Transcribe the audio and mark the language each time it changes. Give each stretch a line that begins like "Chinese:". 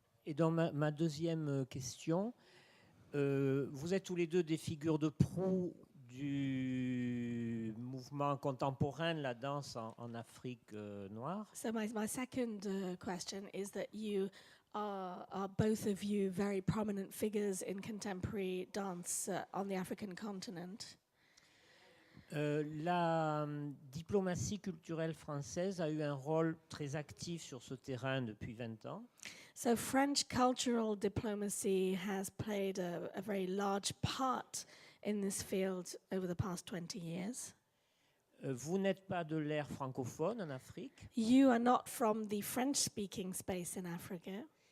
French: Et dans ma deuxième question, vous êtes tous les deux des figures de proue du mouvement contemporain de la danse en Afrique noire.
English: So my second question is that you are both of you very prominent figures in contemporary dance on the African continent.
French: La diplomatie culturelle française a eu un rôle très actif sur ce terrain depuis 20 ans.
English: So French cultural diplomacy has played a very large part in this field over the past 20 years.
French: Vous n'êtes pas de l'ère francophone en Afrique.
English: You are not from the French-speaking space in Africa.